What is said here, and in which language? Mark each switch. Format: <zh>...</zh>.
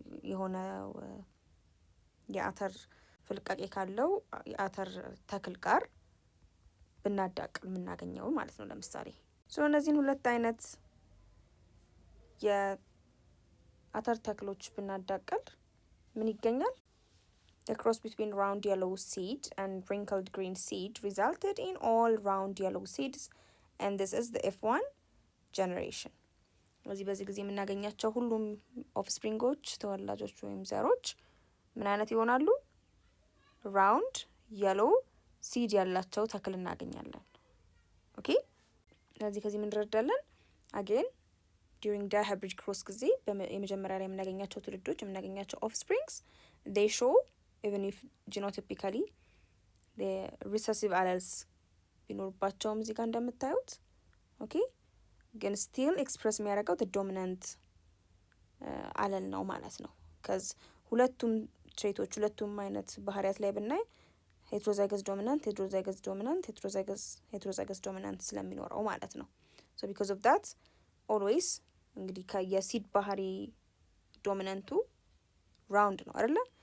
<am>የሆነ የአተር ፍልቃቄ ካለው የአተር ተክል ጋር ብናዳቅል የምናገኘው ማለት ነው። ለምሳሌ እነዚህን ሁለት አይነት የአተር ተክሎች ብናዳቅል ምን ይገኛል?</am> <en>The cross between round yellow seed and wrinkled green seed resulted in all round yellow seeds and this is the F1 generation.</en> <am>በዚህ ጊዜ የምናገኛቸው ሁሉም ኦፍስፕሪንጎች ተወላጆች ወይም ዘሮች ምን አይነት ይሆናሉ?</am> <en>round yellow seed</en> <am>ያላቸው ተክል እናገኛለን። ኦኬ ከዚህ ምን እንረዳለን?</am> <en>again during dihybrid cross</en> <am>ጊዜ የመጀመሪያ ላይ የምናገኛቸው ትውልዶች የምናገኛቸው</am> <en>offsprings they show even if genotypically the recessive alleles</en> <am>ቢኖርባቸውም እዚህ ጋር እንደምታዩት ኦኬ ግን</am> <en>still express የሚያደርገው the dominant allele</en> <am>ነው ማለት ነው።</am> <en>cuz</en> <am>ሁለቱም ትሬቶች ሁለቱም አይነት ባህሪያት ላይ ብናይ ሄትሮዛይገስ ዶሚናንት ሄትሮዛይገስ ዶሚናንት ሄትሮዛይገስ ዶሚናንት ስለሚኖረው ማለት ነው። ሶ ቢኮዝ ኦፍ ዳት ኦልዌይስ እንግዲህ የሲድ ባህሪ ዶሚናንቱ ራውንድ ነው አይደለ?</am>